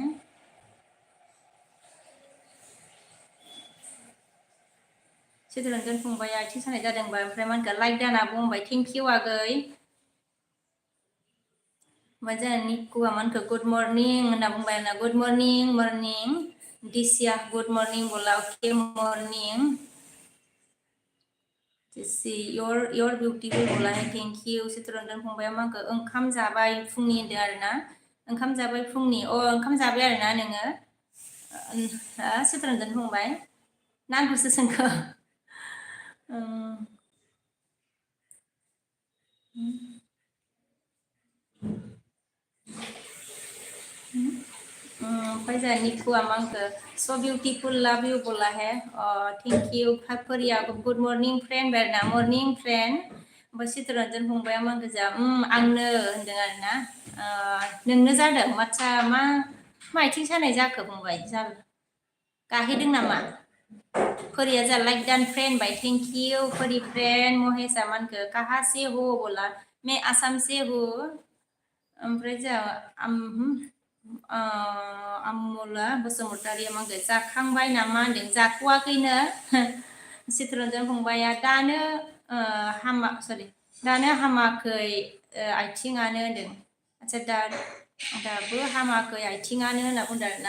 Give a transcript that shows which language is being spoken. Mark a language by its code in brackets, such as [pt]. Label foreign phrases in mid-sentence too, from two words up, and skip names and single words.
[brx] चित्तरन्जन फंबाया आथिं सानाय जादोंबा ओमफ्राय मानगो लाइक दाना बुंबाय [en] thank you [brx] आगै ओमफ्राय जोंहा निकुआ मानखो [en] good morning [brx] होनना बुंबाय ना [en] good morning [brx] दिसिया [en] good morning [brx] बोला [en] okay morning your beautiful [hi] बोला है [en] thank you [brx] चित्तरन्जन फंबाया मांखो ओंखाम जाबाय फुंनि होनदों आरोना ओंखाम जाबाय फुंनि ओंखाम जाबाय आरोना नोङो चित्तरन्जन फंबाय ना आंखौसो सोंखो ओमफ्राय जोंहा निकुआ मांखो [en] so beautiful love you [hi] बोला है [en] thank you [brx] फरिया गुड [en] morning friend [brx] आरोना [en] morning friend [brx] ओमफ्राय चित्तरन्जन फंबाया मांखो जा आंनो होनदों आरोना नोंनो जादों माथ्रा मा आथिं सानाय जाखो फंबाय गाहेदों नामा फरिया जा [en] like done friend [brx] बाय [en] thank you [brx] फरी फ्रेंड महेशा मानखो [hi] कहाँ से हो बोला मैं आसाम से हूँ [brx] ओमफ्राय जा आमला बसुमतारिया मांखो जाखांबाय नामा होनदों जाथ'वाखैनो चित्तरन्जन फंबाया दानो हामाखै आथिङानो होनदों आदसा दाबो हामाखै आथिङानो होनना बुंदों आरोना